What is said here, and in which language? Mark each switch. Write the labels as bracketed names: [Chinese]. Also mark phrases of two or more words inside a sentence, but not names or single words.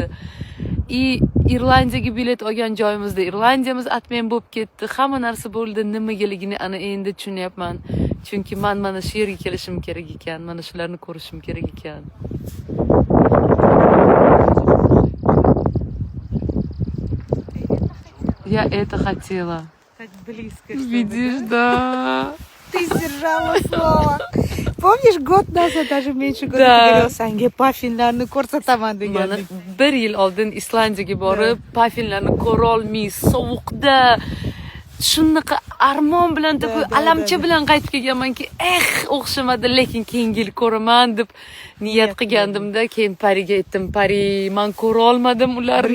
[Uzbek] Irlandiyaga bilet olgan joyimizda Irlandiyamiz atmen bo'lib ketdi. Hamma narsa bo'ldi. Nimagaligini ana endi tushunyapman. Chunki men mana shu yerga kelishim kerak ekan, mana shularni ko'rishim kerak ekan. [Russian] Я это хотела. Так близко. чтобы, Видишь, да? да. Ты сдержала слово. Помнишь, год назад, даже меньше года, Да. ты говорил, [Uzbek] Sange paffinlarni ko'rsataman Mana degandik. bir yil oldin Islandiyaga borib, paffinlarni ko'rolmay, sovuqda shunaqa armon bilan deb alamcha bilan qaytib kelganmanki, o'xshamadi, lekin keyingi yil ko'raman deb niyat qilgandimda, keyin Pariga aytdim, Pari, men ko'ra olmadim ularni.